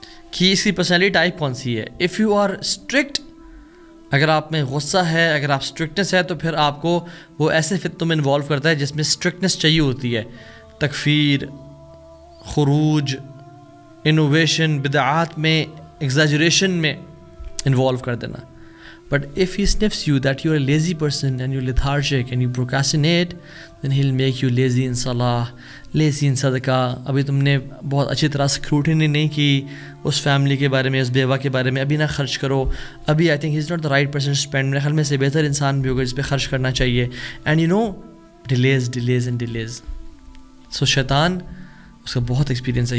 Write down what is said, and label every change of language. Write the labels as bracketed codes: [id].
[ur] کہ اس کی personality type کون سی ہے. [en] if you are strict, [ur] اگر آپ میں غصہ ہے، اگر آپ اسٹرکٹنس ہے، تو پھر آپ کو وہ ایسے فتنوں میں انوالو کرتا ہے جس میں اسٹرکٹنس چاہیے ہوتی ہے، تکفیر، خروج، انوویشن، بدعات میں ایگزیجریشن میں انوالو کر دینا. [en] But if he sniffs you that you're a lazy person and you're lethargic and you procrastinate, then he'll make you lazy in salah, lazy in صدقہ. [ur] ابھی تم نے بہت اچھی طرح اسکروٹنی نہیں کی اس فیملی کے بارے میں، اس بیوہ کے بارے میں، ابھی نہ خرچ کرو. ابھی [en] I think he is not the right person to spend. [ur] میرے خیال میں سے بہتر انسان بھی ہوگا جس پہ خرچ کرنا چاہیے. [en] And you know delays and delays. So شیطان، [ur] اس کا بہت ایکسپیرینس ہے.